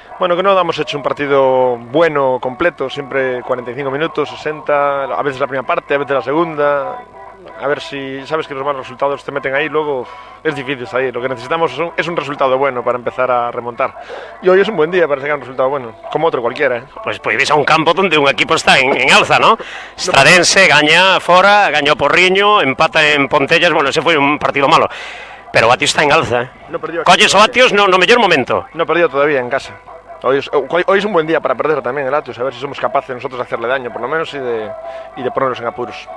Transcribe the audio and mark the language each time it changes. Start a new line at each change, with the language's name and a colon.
Spanish: Bueno, que no hemos hecho un partido bueno, completo, siempre 45 minutos, 60, a veces la primera parte, a veces la segunda. A ver si sabes que los malos resultados te meten ahí, luego es difícil salir. Lo que necesitamos es un resultado bueno para empezar a remontar. Y hoy es un buen día para sacar un resultado bueno, como otro cualquiera. Pues vais a un campo donde un equipo está en alza, ¿no?
Galician: Estradense gaña fora, gañó Porriño, empata en Pontellas, bueno, ese foi un partido malo. Pero o Atios está en alza,
Spanish: No perdió
Galician: Colles o Atios no mellor momento.
Spanish: No perdió todavía en casa. Hoy es un buen día para perder también el Atios, a ver si somos capaces nosotros de hacerle daño, por lo menos, y de ponernos en apuros.